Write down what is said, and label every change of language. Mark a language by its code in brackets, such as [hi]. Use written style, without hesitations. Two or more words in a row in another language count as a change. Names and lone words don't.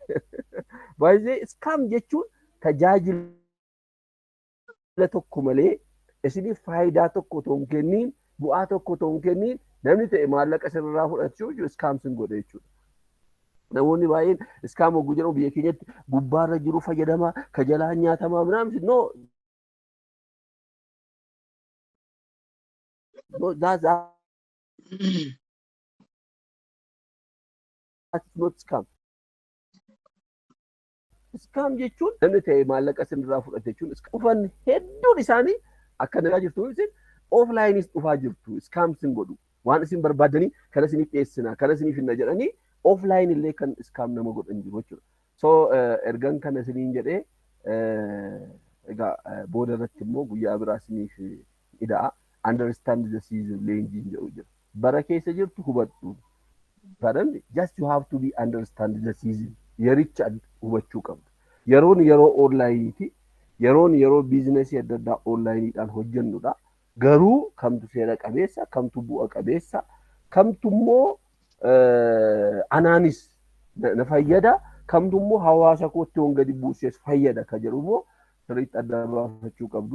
[om] Baay'ee iskaam jechuun tajaajila tokko malee isiniif faayidaa tokko otoo hin kenniin bu'aa tokko otoo hin kenniin namni ta'e maallaqa sirraa fudhachuu iskaam sin godhe jechuudha. Namoonni baay'een iskaam hogguu jedhamu biyya keenyatti gubbaarra jiru fayyadamaa ka jalaan nyaatamaa ምናምን [en] no that's not scam. [om] Scam jechuun namni ta'e maallaqa sirraa fudhate jechuun dhufan hedduun isaanii akka nagaa jirtu isin offlineis dhufaa jirtu scam sin godhu waan isin barbaadanii kana isiniif dhiyeessina kana isiniif hinna jedhanii offline illee kan scam nama godhan jiru jechuudha. So ergan kana isiniin jedhee egaa booda irratti immoo guyyaa biraa isiniif ida'a. [en] Understand the season [om] leenjiin jedhu jira. Bara keessa jirtu hubadhu. [en] Pardon? Just you have to be understand the season. [om] Yericha hubachuu qabdu. Yeroon yeroo onlineiti. Yeroon yeroo biizinasii adda addaa onlineidhaan hojjennudha. Garuu kamtu seera qabeessa, kamtu bu'a qabeessa, kamtu immoo anaanis na fayyada, kamtu immoo hawaasa kootti waan gadi buusees fayyada ka jedhu immoo sirriitti adda baafachuu qabdu.